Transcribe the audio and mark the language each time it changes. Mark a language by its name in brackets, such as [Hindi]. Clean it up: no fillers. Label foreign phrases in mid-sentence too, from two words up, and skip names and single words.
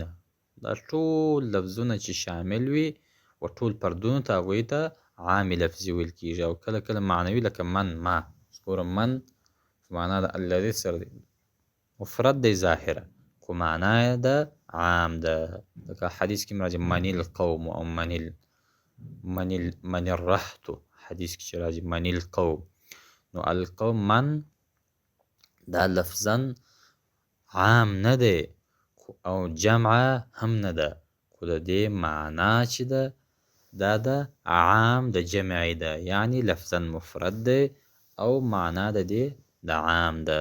[Pashto] دا ټول لفظونه چې شامل وي و ټول فردونو ته، هغوی ته عام لفظي ویل کېږي. او کله معنوي لکه [Arabic] من، ما. [Pashto] ګوره من په معنا د الذي سره دی، مفرد دی ظاهره، خو معنا یې د عام ده. لکه حدیث کې راځي [Arabic] من القوم [Pashto] او [Arabic] من الرهط. [Pashto] حدیث کې چې راځي [Arabic] من القوم، [Pashto] نو [Arabic] القوم من [Pashto] دا لفظا عام نه دی او جمع هم نه ده، خو د دې معنا چې ده دا د عام د جمع ده، یعنی لفظا مفرد دی او معنا د دې د عام ده.